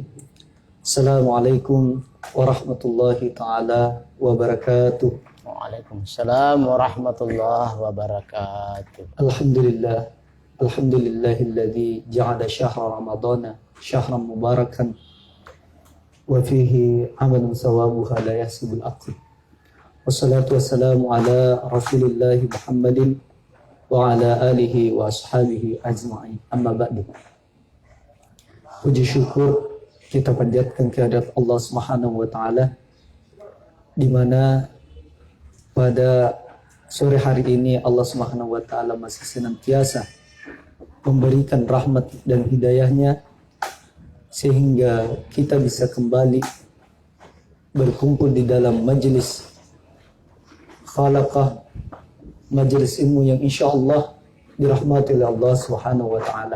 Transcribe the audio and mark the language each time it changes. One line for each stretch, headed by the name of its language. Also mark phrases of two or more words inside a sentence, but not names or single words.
Arabic: السلام عليكم ورحمة الله تعالى وبركاته. وعليكم السلام ورحمة الله وبركاته. الحمد لله. الحمد لله الذي جعل شهر رمضان شهرا مباركا وفيه عمل ثوابها لا يحسبه العقل. والصلاة والسلام على رسول الله محمد وعلى آله وأصحابه أجمعين. أما بعد.
Indonesian: Puji syukur kita panjatkan kehadirat
Arabic: الله سبحانه وتعالى
Indonesian: di mana pada sore hari ini
Arabic: الله سبحانه وتعالى
Indonesian: masih senantiasa memberikan rahmat dan hidayahnya sehingga kita bisa kembali berkumpul di dalam majelis khalaqah, majelis ilmu yang insyaallah dirahmati oleh
Arabic: الله سبحانه وتعالى.